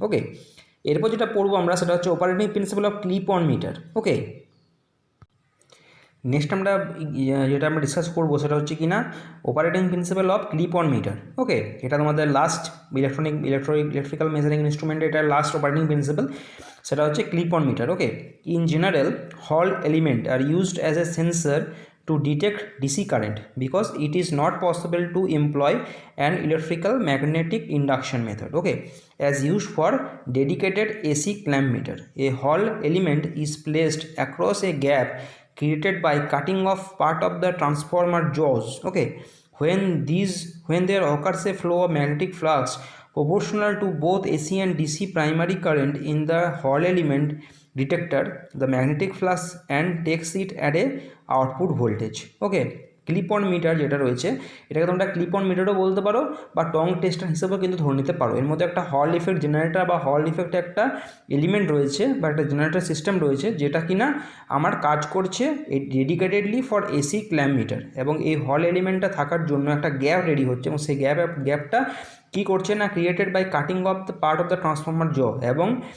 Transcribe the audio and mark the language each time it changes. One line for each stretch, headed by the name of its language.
Bangla: ওকে, এরপর যেটা পড়বো আমরা সেটা হচ্ছে operating principal of clip on metre. Okay, next আমরা যেটা আমরা ডিসকাস করবো সেটা হচ্ছে কি না operating principal of clip on metre. ওকে, এটা তোমাদের লাস্ট ইলেকট্রিক্যাল মেজারিং ইনস্ট্রুমেন্টে এটা লাস্ট অপারেটিং প্রিন্সিপাল, সেটা হচ্ছে clip on metre.
English: Okay, in general Hall element are used as a sensor to detect DC current because it is not possible to employ an electrical magnetic induction method, okay, as used for dedicated AC clamp meter. A Hall element is placed across a gap created by cutting off part of the transformer jaws. Okay, when there occurs a flow of magnetic flux proportional to both AC and DC primary current in the Hall element detector, the magnetic flux and takes it at a output voltage.
Bangla: Okay, clip on metre যেটা রয়েছে এটাকে তোমরা clip on মিটারও বলতে পারো বা টং tester হিসেবেও কিন্তু ধরে নিতে পারো। এর মধ্যে একটা হল ইফেক্ট জেনারেটর বা হল ইফেক্ট একটা এলিমেন্ট রয়েছে বা একটা জেনারেটর সিস্টেম রয়েছে যেটা কিনা আমার কাজ করছে dedicatedly for AC clamp metre, এবং এই হল এলিমেন্টটা থাকার জন্য একটা গ্যাপ রেডি হচ্ছে এবং সেই গ্যাপটা কী করছে না created by cutting of the part of the transformer জ, এবং